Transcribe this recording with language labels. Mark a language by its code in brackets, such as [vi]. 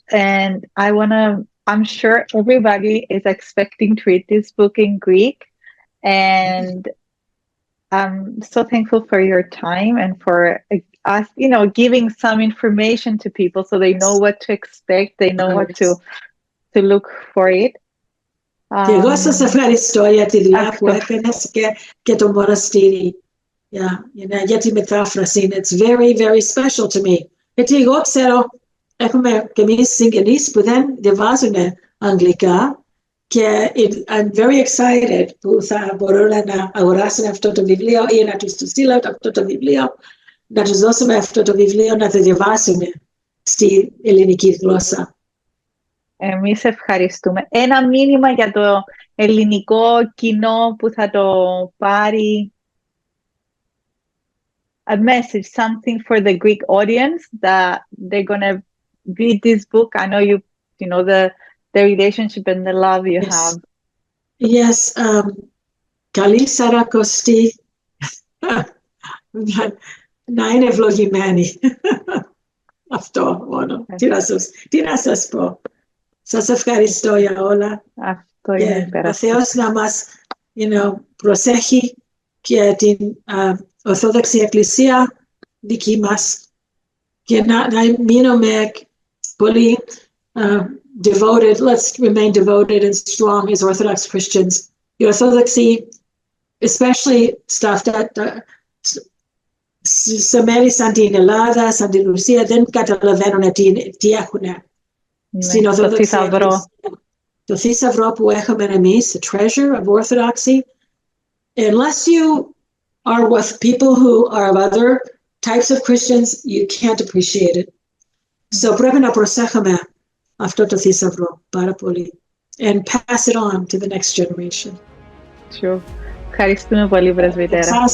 [en] And I'm sure everybody is expecting to read this book in Greek. And I'm so thankful for your time and for us, giving some information to people so they know what to expect, they know what to look for it. [el] Και εγώ σας ευχαριστώ για τη δουλειά που έκανες και το μοναστήρι. Για τη μετάφραση. [en] It's very, very special to me. [el] Γιατί εγώ ξέρω, έχουμε και εμείς συγγενείς που δεν διαβάζουν αγγλικά, και [en] I'm very excited [el] που θα μπορούν να αγοράσουν αυτό το βιβλίο ή να τους το στείλω αυτό το βιβλίο, να τους δώσουμε αυτό το βιβλίο να το διαβάσουν στη ελληνική γλώσσα. Εμείς ευχαριστούμε. Ένα μήνυμα για το ελληνικό κοινό που θα το πάρει. [en] A message, something for the Greek audience that they're going to read this book. I know you know the relationship and the love you have. Yes. [el] Καλή Σαρακοστή. Να είναι ευλογημένοι. Αυτό μόνο. Τι να σας πω. Σας ευχαριστώ για όλα. Αυτό είναι ο Θεός να μας προσέχει και την Ορθόδοξη Εκκλησία δική μας, και να μείνουμε πολύ devoted. [en] Let's remain devoted and strong as Orthodox Christians. [el] Η Ορθόδοξη [en] especially stuff that [el] σε μέρη σαν την Ελλάδα, σαν την Ρωσία, δεν καταλαβαίνουν τι έχουν. Στην Ορθοδοξία. Το θησαυρό που έχουμε εμείς, [en] the treasure of orthodoxy, unless you are with people who are of other types of Christians, you can't appreciate it. [el] So πρέπει να προσέχουμε αυτό το θησαυρό πάρα πολύ. [en] And pass it on to the next generation. [el] Sure. Ευχαριστούμε πολύ, Πρεσβυτέρα.